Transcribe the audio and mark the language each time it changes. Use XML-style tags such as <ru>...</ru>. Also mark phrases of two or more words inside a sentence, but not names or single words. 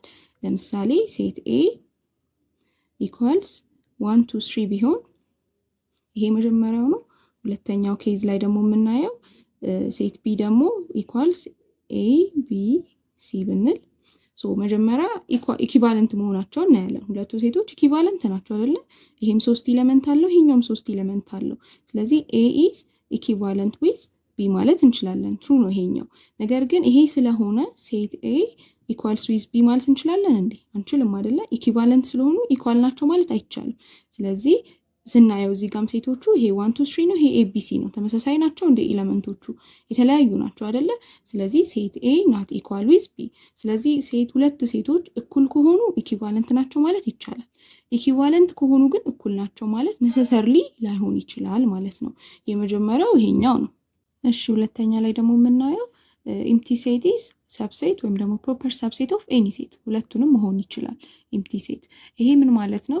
<am>ለምሳሌ</am> <en>set A equals</en> <am>1 2 3 ቢሆን ይሄ መጀመሪያው ነው። ሁለተኛው ኬዝ ላይ ደግሞ የምናየው ሴት B ደግሞ ኢኳልስ A B C ብንል ሶ መጀመሪያ ኢኩቫለንት መሆናቸው እናያለን። ሁለቱ ሴቶች ኢኩቫለንት ናቸው አይደለ? ይሄም 3 ኤሌመንት አለው፣ ይሄኛውም 3 ኤሌመንት አለው። ስለዚህ</am> <en>A is equivalent with B</en> <am>ማለት እንችላለን። ትሩ ነው ይሄኛው። ነገር ግን ይሄ ስለሆነ</am> <en>set A equals with B</en> <am>ማለት እንችላለን እንዴ? አንችልም አይደለ? ኢኩቫለንት ስለሆኑ ኢኳል ናቸው ማለት አይቻልም። ስለዚህ ስናየው እዚህ ጋም ሴቶቹ ይሄ 1 2 3 ነው፣ ይሄ ABC ነው። ተመሳሳይ ናቸው እንደ ኤሌመንቶቹ የተለያዩ ናቸው አይደለ? ስለዚህ</am> <en>set A not equal with B።</en> <am>ስለዚህ ሁለት ሴቶች እኩል ከሆኑ ኢኩቫለንት ናቸው ማለት ይቻላል። ኢኩቫለንት ከሆኑ ግን እኩል ናቸው ማለት ነሰሰርሊ ላይሆን ይችላል ማለት ነው። የመጀመሪያው ይሄኛው ነው። እሺ ሁለተኛ ላይ ደግሞ የምናየው</am> <en>empty set is subset</en> <am>ወይም ደግሞ</am> <en>proper subset of any set።</en> <am>ሁለቱንም መሆን ይችላል</am> <en>empty set።</en> <am>ይሄ ምን ማለት ነው?</am>